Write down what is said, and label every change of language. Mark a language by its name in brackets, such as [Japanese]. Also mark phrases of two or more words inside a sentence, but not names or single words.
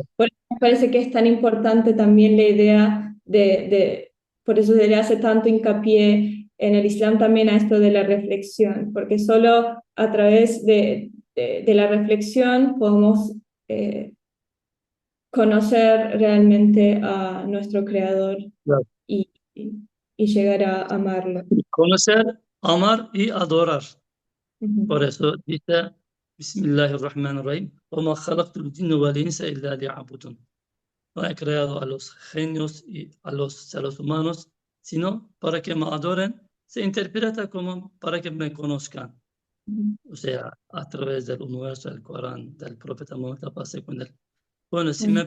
[Spanish] Por eso me parece que es tan importante también la idea por eso se le hace tanto hincapié en el Islam también a esto de la reflexión, porque solo a través de la reflexión podemos conocer realmente a nuestro Creador claro. y, y llegar a amarlo. Conocer, amar y adorar. Por Ujú, eso dice, [Arabic] Bismillahirrahmanirrahim, وَمَا خَلَقْتُ الْجِنَّ وَالْإِنسَ إِلَّا لِيَعْبُدُونِ. [Spanish] No he creado a los genios y a los seres humanos, sino para que me adoren. Se interpreta como para que me conozcan. ujú. O sea, a través del universo, del Corán, del profeta Muhammad, la paz sea con él. Bueno, si Bueno,